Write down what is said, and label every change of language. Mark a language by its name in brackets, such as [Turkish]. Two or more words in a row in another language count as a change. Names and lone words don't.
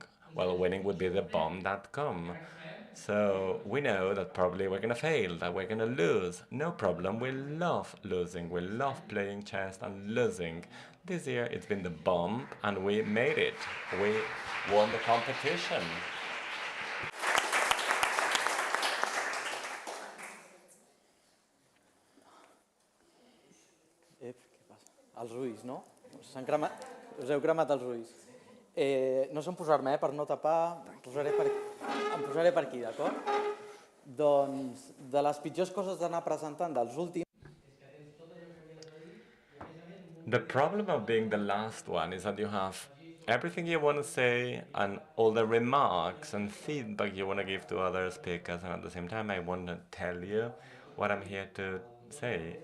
[English] Well, winning would be the bomb.com. So we know that probably we're going to fail, that we're going to lose. No problem. We love losing. We love playing chess and losing. This year it's been the bomb, and we made it. We won the competition. [Catalan] Què passa? Els ulls, no? Us heu cremat els ulls. No sé on posar-me, per no tapar, em posaré per aquí, d'acord? Doncs, de les pitjors coses d'anar presentant dels últims... [English] The problem of being the last one is that you have everything you want to say and all the remarks and feedback you want to give to other speakers, and at the same time I want to tell you what I'm here to say.